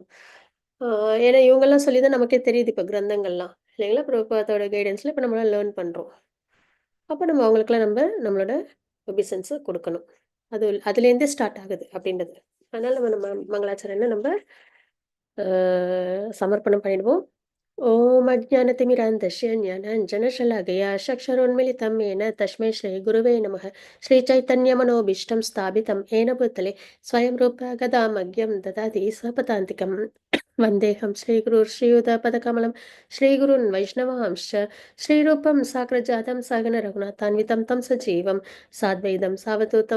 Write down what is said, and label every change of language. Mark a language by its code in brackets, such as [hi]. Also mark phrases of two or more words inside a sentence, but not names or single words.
[ta] அ ஏன்னா இவங்கலாம் சொல்லி தான் நமக்கே தெரியுது இப்ப கிரந்தங்கள்லாம். இல்லைங்களா? பிரபுபாதோட கைடன்ஸ்ல இப்ப நம்மலாம் லேர்ன் பண்றோம். அப்ப நம்ம அவங்களுக்கெல்லாம் நம்மளோட ஒபிசன்ஸ குடுக்கணும். அதுலேருந்தே ஸ்டார்ட் ஆகுது அப்படின்றது. அதனால நம்ம மங்களாச்சரణ நம்ம அ சமர்ப்பணம் பண்ணிடுவோம். [sa] ॐ अज्ञानतिमिरान्धस्य ज्ञानाञ्जनशलाकया चक्षुरुन्मिलितं येन तस्मै श्रीगुरुवे नमः। श्रीचैतन्यमनोभीष्टं स्थापितं येन भूतले स्वयं रूपा गदामह्यं ददाति स्वपदान्तिकम्। वन्देऽहं श्रीगुरुश्रीयुतपदकमलं श्रीगुरून् वैष्णवांश्च श्रीरूपं साग्रजातं सगणरघुनाथान्वितं तं सजीवं साद्वैतं सावधूतं